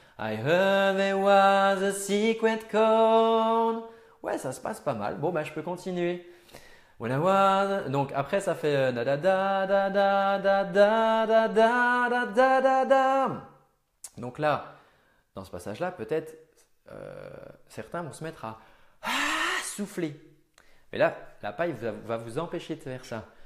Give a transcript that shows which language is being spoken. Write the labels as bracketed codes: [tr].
[en] I heard there was a secret chord. [fr] Ouais, ça se passe pas mal. Bon, ben, je peux continuer. [en] When I was… [fr] Donc après, ça fait da da da da da da da da da da da da. Donc là, dans ce passage-là, peut-être certains vont se mettre à souffler. Mais là, la paille va vous empêcher de faire ça.